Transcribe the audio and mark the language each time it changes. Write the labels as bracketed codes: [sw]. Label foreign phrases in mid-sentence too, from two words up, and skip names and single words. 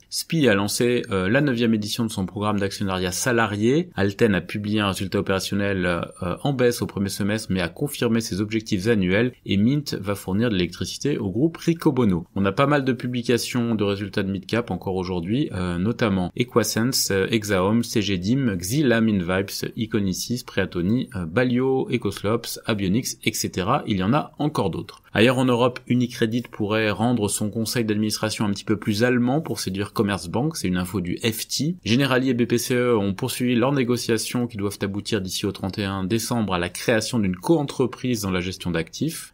[fr] SPIE a lancé la 9e édition de son programme d'actionnariat salarié. Alten a publié un résultat opérationnel en baisse au premier semestre, mais a confirmé ses objectifs annuels, et Mint va fournir de l'électricité au groupe Ricobono. On a pas mal de publications de résultats de mid-cap encore aujourd'hui, notamment Equasense, Exaom, CGDIM, Xila, Minvibes, Iconicis, Preatoni, Balio, Ecoslops, Abionics, etc. Il y en a encore d'autres. Ailleurs en Europe, Unicredit pourrait rendre son conseil d'administration un petit peu plus allemand pour séduire Commerzbank, c'est une info du FT. Generali et BPCE ont poursuivi leurs négociations qui doivent aboutir d'ici au 31 décembre à la création d'une co-entreprise dans la gestion d'actifs.